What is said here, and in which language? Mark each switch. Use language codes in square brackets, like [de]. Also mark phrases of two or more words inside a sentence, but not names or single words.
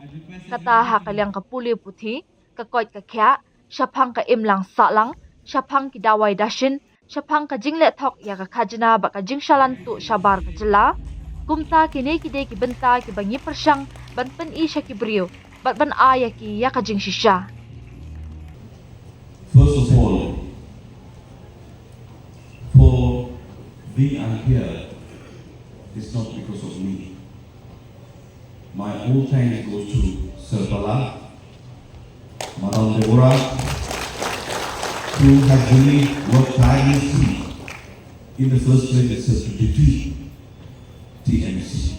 [kha] Kata hakalyang kapuli puthi, kakoit kakya, syapang ka imlang salang, syapang ki dawai dashin, syapang ka jingle thok ya ka kajna ba ka jing syalan tu syabar ka jela. Kumta kini kide ki benta ki bangi persyang ban pen i sya kibriyo, bat ban aya ki ya ka jing shisha. [en] First of all, for being unfair, it's not because of me. My whole thanks goes to Sir Bala, Madam Deborah, who have really worked tirelessly in the first place itself to defeat TMC.